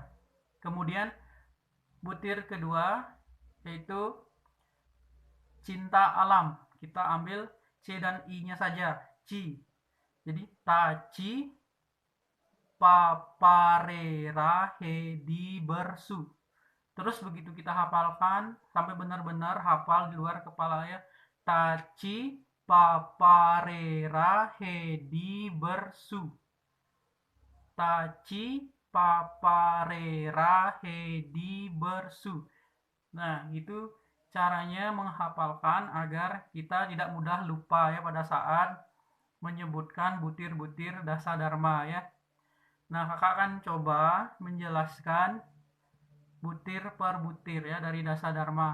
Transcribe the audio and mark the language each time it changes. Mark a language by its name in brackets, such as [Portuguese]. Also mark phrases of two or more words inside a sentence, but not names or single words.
[Indonesian] Kemudian butir kedua yaitu cinta alam, kita ambil c dan i-nya saja, ci. Jadi taci paparera hedi bersu. Terus begitu kita hafalkan sampai benar-benar hafal di luar kepala ya. Taci paparera hedi bersu. Taci paparera hedi bersu. Nah, itu caranya menghafalkan agar kita tidak mudah lupa ya pada saat menyebutkan butir-butir dasa dharma ya. Nah, kakak akan coba menjelaskan butir per butir ya dari dasa dharma.